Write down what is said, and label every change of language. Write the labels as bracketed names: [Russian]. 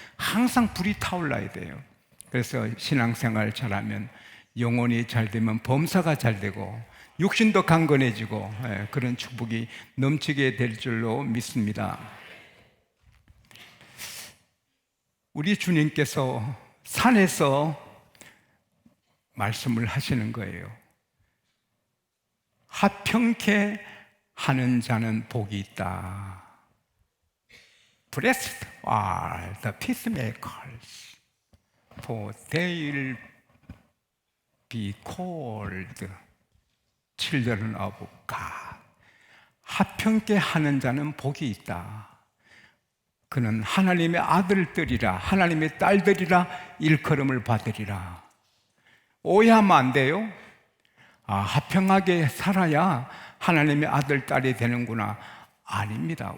[Korean] 항상 불이 타올라야 돼요. 그래서 신앙생활 잘하면 영혼이 잘 되면 범사가 잘 되고 육신도 강건해지고 그런 축복이 넘치게 될 줄로 믿습니다. 우리 주님께서 산에서 말씀을 하시는 거예요. 화평케 하는 자는 복이 있다. [English] Blessed are the peacemakers, for they will be called children of God. [Korean] 화평케 하는 자는 복이 있다. 그는 하나님의 아들들이라, 하나님의 딸들이라 일컬음을 받으리라. 오해하면 안 돼요. 화평하게 살아야 하나님의 아들, 딸이 되는구나. 아닙니다.